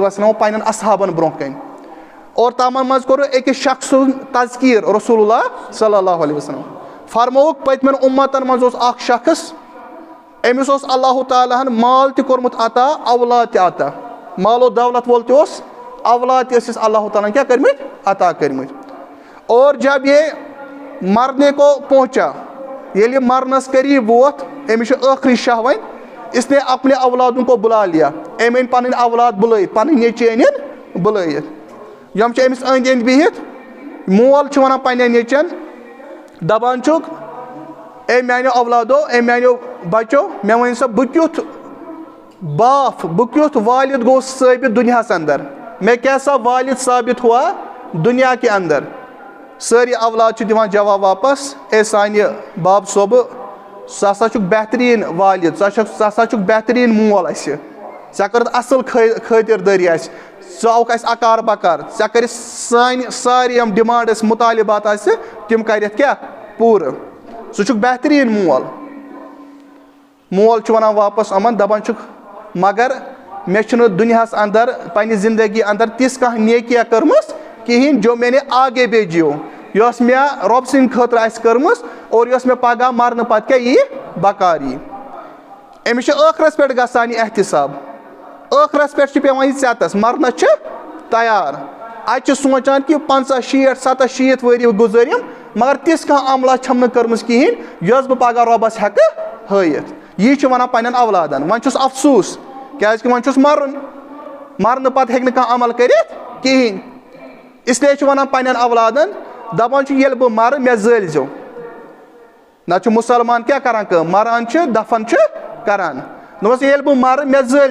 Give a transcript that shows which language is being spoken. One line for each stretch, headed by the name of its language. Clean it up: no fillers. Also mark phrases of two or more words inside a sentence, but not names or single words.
Kashmiri: وسلمو پننٮ۪ن اصحابن برونٛہہ کنہِ اور تِمن منٛز کوٚر أکِس شخص سُنٛد تذکیٖر رسول اللہ صلی اللہ علیہ وسلم فرمووُکھ پٔتمٮ۪ن اُمتن منٛز اوس اکھ شخص أمِس اوس اللہ تعالیٰ ہن مال تہِ کوٚرمُت عطا اولاد تہِ عطا مالو دولت وول تہِ اوس اولاد تہِ ٲسِس اللہ تعالیٰ ہن کیٛاہ کٔرمٕتۍ عطا کٔرمٕتۍ
Urdu: اور جب یہ مرنے کو پہنچا
Kashmiri: ییٚلہِ یہِ مرنس قریٖب ووت أمِس چھُ ٲخری شاہ وۄنۍ
Urdu: اس نے اپنے اولادن کو بُلا لیا
Kashmiri: أمۍ أنۍ پنٕنۍ اولاد بُلٲیِتھ پنٕنۍ نیٚچِوۍ أنِنۍ بُلٲیِتھ یِم چھِ أمِس أنٛدۍ أنٛدۍ بِہِتھ مول چھُ ونان پننٮ۪ن نیٚچوٮ۪ن دپان چھُکھ اے میانیو اولادو اے میانیو بچو مےٚ ؤنۍ سا بہٕ کیُتھ باف بہٕ کیُتھ والد گوٚوُس ثٲبت دُنیاہس انٛدر مےٚ
Urdu: کیسا والد ثابت ہوا دُنیا کے
Kashmiri: انٛدر سٲری اولاد چھِ دِوان جواب واپس اے سانہِ باب صٲبہٕ ژٕ ہسا چھُکھ بہتریٖن والد ژٕ ہسا چھُکھ بہتریٖن مول اسہِ ژےٚ کٔرٕتھ اصٕل خٲطِردٲری اسہِ ژٕ آوُکھ اسہِ اکار بکار ژےٚ کٔرِتھ سانہِ سارے یِم ڈِمانڈ ٲسۍ مُطالبات آسہِ تِم کٔرِتھ کیٛاہ پوٗرٕ ژٕ چھُکھ بہتریٖن مول چھُ ونان واپس یِمن دپان چھُکھ مگر مےٚ چھُنہٕ دُنیاہس انٛدر پننہِ زندگی انٛدر تِژھ کانٛہہ نیکیا کٔرمٕژ کہیٖنۍ جو مےٚ
Urdu: نے آگے
Kashmiri: بھیجیو یۄس مےٚ رۄب سٕنٛدِ خٲطرٕ آسہِ کٔرمٕژ اور یۄس مےٚ پگاہ مرنہٕ پتہٕ کیٛاہ یی بکار یی أمِس چھُ ٲخرس پٮ۪ٹھ گژھان یہِ احتساب ٲخرس پٮ۪ٹھ چھُ پیٚوان یہِ ژٮ۪تس مرنس چھِ تیار اتہِ چھِ سونٛچان کہِ 50 60 70 شیٖتھ ؤری گُزٲرِم مگر تِژھ کانٛہہ عملہ چھم نہٕ کٔرمٕژ کہیٖنۍ یۄس بہٕ پگاہ رۄبس ہٮ۪کہٕ ہٲیِتھ یی چھُ ونان پننٮ۪ن اولادن وۄنۍ چھُس افسوٗس کیٛازِ کہِ وۄنۍ چھُس مرُن مرنہٕ پتہٕ ہیٚکہِ نہٕ کانٛہہ عمل کٔرِتھ کہیٖنۍ اسلیے چھُ ونان پننٮ۪ن اولادن دپان چھُ ییٚلہِ بہٕ مرٕ مےٚ زٲلۍزیو نتہٕ چھُ مُسلمان کیٛاہ کران کٲم مران چھِ دفن چھِ کران دوٚپمس ییٚلہِ بہٕ مرٕ مےٚ